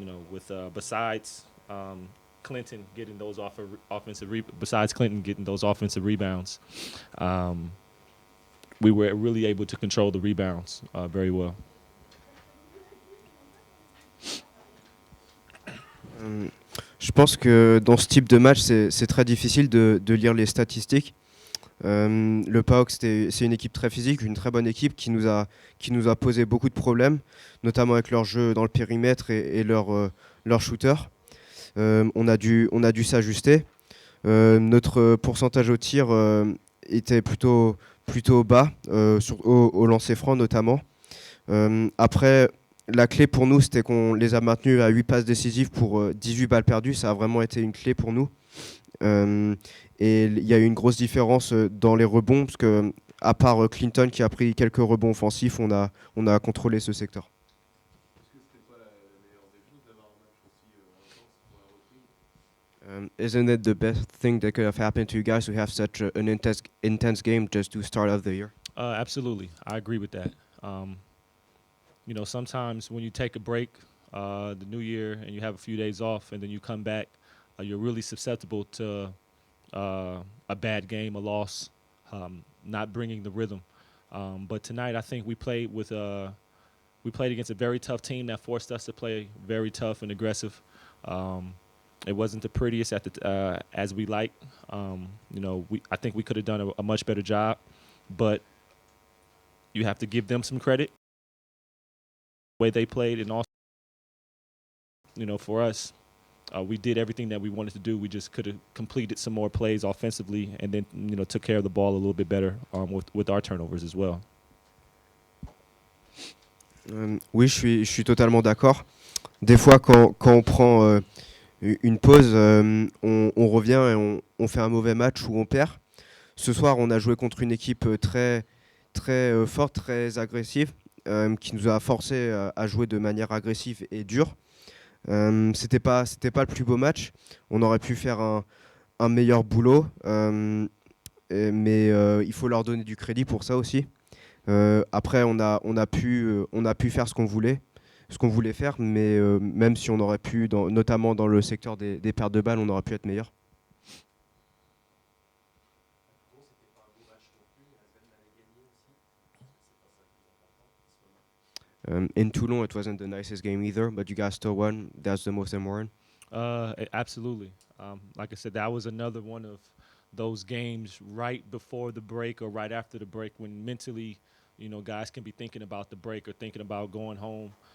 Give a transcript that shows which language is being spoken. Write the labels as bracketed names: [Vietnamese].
[English] With besides Clinton getting those offensive rebounds, we were really able to control the rebounds very well. [French] Je pense que dans ce type de match, c'est très difficile de lire les statistiques. Le PAOK, c'est une équipe très physique, une très bonne équipe qui nous a posé beaucoup de problèmes, notamment avec leur jeu dans le périmètre et leur shooter. On a dû s'ajuster. Notre pourcentage au tir était plutôt bas, au lancer franc notamment. Après, la clé pour nous, c'était qu'on les a maintenus à 8 passes décisives pour 18 balles perdues. Ça a vraiment été une clé pour nous. Et il y a eu une grosse différence dans les rebonds, parce que à part Clinton qui a pris quelques rebonds offensifs, on a contrôlé ce secteur. Est-ce que c'était pas la meilleure des choses d'avoir un match aussi intense pour la reprise? [English] Isn't it the best thing that could have happened to you guys to have such an intense game just to start off the year? Absolutely. I agree with that. Sometimes when you take a break, the new year, and you have a few days off, and then you come back, you're really susceptible to a bad game, a loss, not bringing the rhythm. But tonight, I think we played against a very tough team that forced us to play very tough and aggressive. It wasn't the prettiest as we like. I think we could have done a much better job, but you have to give them some credit. The way they played, and also, for us, we did everything that we wanted to do. We just could have completed some more plays offensively, and then took care of the ball a little bit better with our turnovers as well. [French] Oui, je suis totalement d'accord. Des fois, quand on prend une pause, on revient et on fait un mauvais match ou on perd. Ce soir, on a joué contre une équipe très, très forte, très agressive, qui nous a forcé à jouer de manière agressive et dure. C'était pas le plus beau match. On aurait pu faire un meilleur boulot, mais il faut leur donner du crédit pour ça aussi. Après, on a pu faire ce qu'on voulait faire, mais même si on aurait pu, notamment dans le secteur des pertes de balles, on aurait pu être meilleur. Bon, c'était pas un beau match non plus, ASVEL l'avait gagné aussi. C'est pas ça le plus important en ce moment. [English] In Toulon, it wasn't the nicest game either, but you guys still won. That's the most important. Absolutely. Like I said, that was another one of those games right before the break or right after the break when mentally, guys can be thinking about the break or thinking about going home.